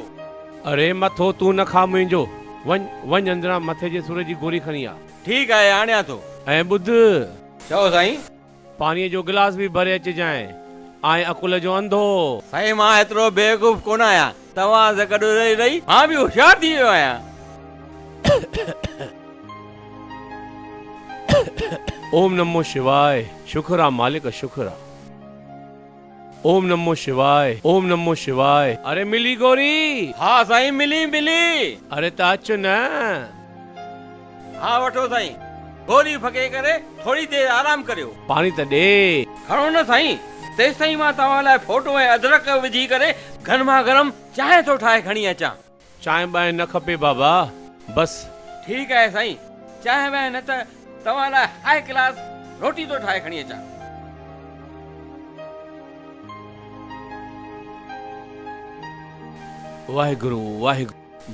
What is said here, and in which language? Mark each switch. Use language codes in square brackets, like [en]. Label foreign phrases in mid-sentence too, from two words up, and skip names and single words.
[sd] अरे मथो तूं न खा मुंहिंजो। वञ अंदरां मथे जे सूर जी गोरी खणी आ। ठीकु आहे आणियां थो। ऐं ॿुध। चओ साईं। पाणीअ जो गिलास बि भरे अचिजांइ। ऐं अकुल जो अंधो। साईं मां एतिरो बेवकूफ़ कोन आहियां। तव्हां सां गॾु रही मां बि होशियार थी वियो आहियां। [sa] ओम नमो शिवाय। [sd] शुक्र आ मालिक, शुक्र आ। [sa] ओम नमो शिवाय। [sd] अरे मिली गोरी? हा साईं मिली। अरे त अच न। हा वठो साईं। गोरी फके करे थोड़ी देर आराम करियो। पानी त ॾे। खणो न साईं। तेसि ताईं मां तव्हां लाइ फोटो ऐं अदरक विझी करे गरमा गरम चांहि थो ठाहे खणी अचां। चांहि बांहि न खपे बाबा, बस। ठीकु आहे साईं, चांहि बांहि न त तव्हां लाइ हाई क्लास रोटी थो ठाहे खणी अचां। [pa] वाहिगुरु वाहिगुरु।